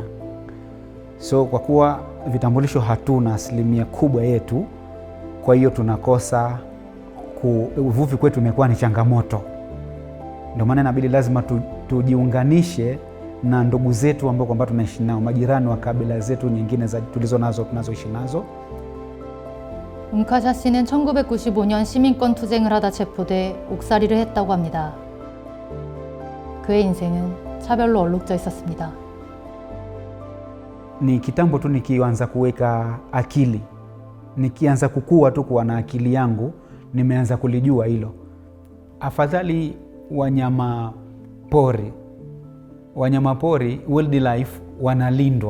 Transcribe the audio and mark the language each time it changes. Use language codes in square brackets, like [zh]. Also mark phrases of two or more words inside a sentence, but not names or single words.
[sw] So kwa kuwa vitambulisho hatuna asilimia kubwa yetu, kwa hiyo tunakosa uvuvi kwetu imekuwa ni changamoto. Ndio maana inabidi lazima tujiunganishe na ndugu zetu ambao kwamba tunaishi nao, majirani wa kabila zetu nyingine tunazoishi nazo. [ko] 음카샤 씨는 1995년 시민권 투쟁을 하다 체포돼 옥살이를 했다고 합니다. 그의 인생은 차별로 얼룩져 있었습니다. [sw] Ni kitambo tu nikianza kuweka akili, nikianza kukua tu kuwa na akili yangu, nimeanza kulijua hilo. Afadhali wanyama pori wildlife wanalindwa.